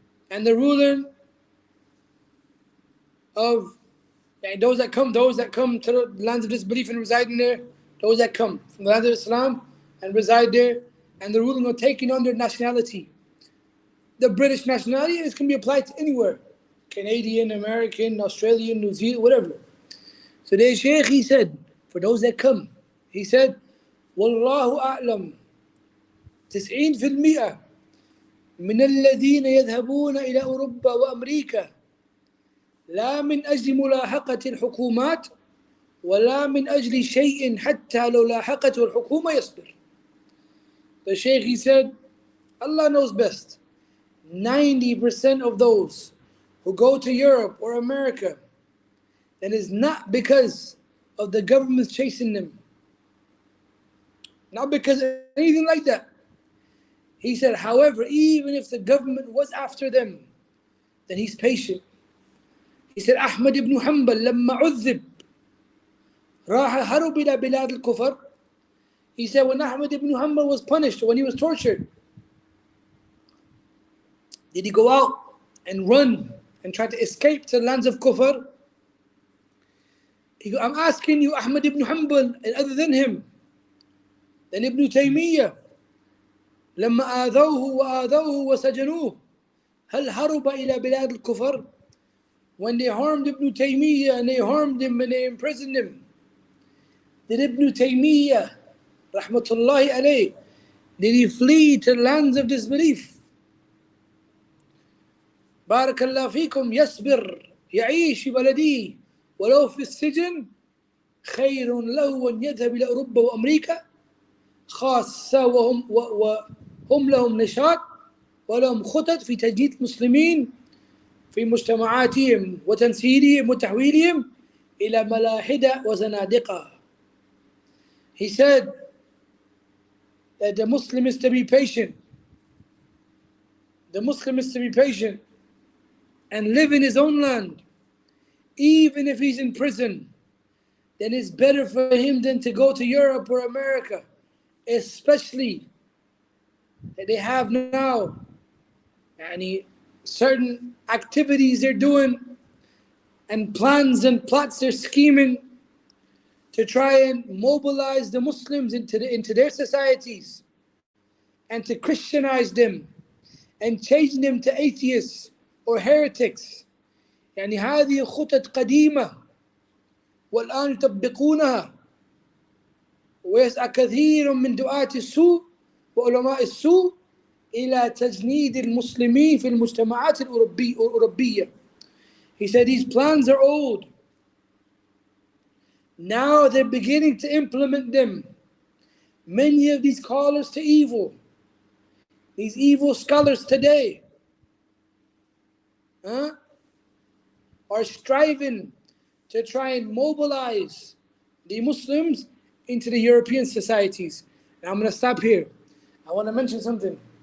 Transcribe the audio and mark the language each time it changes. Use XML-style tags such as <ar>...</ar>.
<en>And the ruling of those that come to the lands of disbelief and reside in there, those that come from the land of Islam and reside there, and the ruling of taking on their nationality. The British nationality is can be applied to anywhere. Canadian, American, Australian, New Zealand, whatever. So the Shaykh, he said, for those that come, he said, Wallahu a'lam, 90%</en> <ar>من الذين يذهبون إلى أوروبا وأمريكا لا من أجل ملاحقة الحكومات ولا من أجل شيء حتى لو لاحقته الحكومة يصبر.</ar> <en>The Shaykh, he said, Allah knows best. 90% of those who go to Europe or America, and it's not because of the government chasing them, not because of anything like that. He said, however, even if the government was after them, then he's patient. He said,</en> <ar>Ahmad ibn Hanbal لما عذب راح هرب إلى بلاد الكفر.</ar> <en>He said, when Ahmad ibn Hanbal was punished, when he was tortured, did he go out and run and try to escape to the lands of kufr? He goes, I'm asking you, Ahmad ibn Hanbal, and other than him, then Ibn Taymiyyah,</en> <ar>لما آذوه وآذوه وسجنوه هل هرب إلى بلاد الكفر?</ar> <en>When they harmed Ibn Taymiyyah and they harmed him and they imprisoned him, did Ibn Taymiyyah, rahmatullahi alayh, did he flee to lands of disbelief?</en> <ar>بارك الله فيكم يصبر يعيش في بلدي ولو في السجن خير له أن يذهب إلى أوروبا وأمريكا خاصة وهم لهم نشاط ولهم خطط في تجديد المسلمين في مجتمعاتهم وتنسيرهم وتحويلهم إلى ملاحدة وزنادقة.</ar> <en>He said that the Muslim is to be patient. The Muslim is to be patient and live in his own land, even if he's in prison. Then it's better for him than to go to Europe or America, especially that they have now certain activities they're doing and plans and plots they're scheming to try and mobilize the Muslims into their societies and to Christianize them and change them to atheists or heretics.</en> <ar>هذه خطط قديمة والآن يطبقونها، ويسعى كثير من دعاة السوء وعلماء السوء إلى تجنيد المسلمين في المجتمعات الأوروبية.</ar> <en>He said these plans are old. Now they're beginning to implement them. Many of these callers to evil, these evil scholars today, are striving to try and mobilize the Muslims into the European societies. And I'm going to stop here. I want to mention something.</en>